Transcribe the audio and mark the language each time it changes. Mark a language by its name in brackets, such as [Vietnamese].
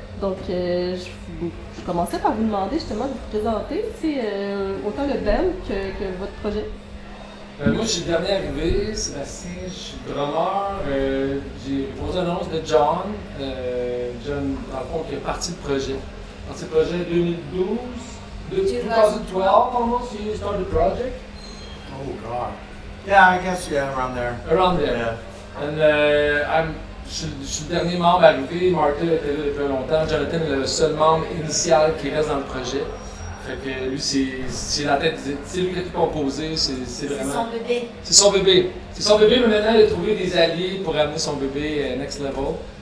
[French] Donc, je commençais par vous demander justement de vous présenter, autant le band que votre projet. Moi, je suis le dernier arrivé, Sébastien, je suis drummer. J'ai posé l'annonce de John. John, dans le fond, qui est parti le projet. Parti le projet 2012. [English] 2012 almost, you started the project? Oh God. Yeah, I guess around there. Around there. Yeah. [French] And je suis le dernier membre arrivé. Martin était là depuis longtemps. Jonathan est le seul membre initial qui reste dans le projet. Fait que lui, c'est la tête, c'est lui qui a tout composé. C'est vraiment. C'est son bébé. C'est son bébé. C'est son bébé, mais maintenant il a trouvé des alliés pour amener son bébé [English] next level.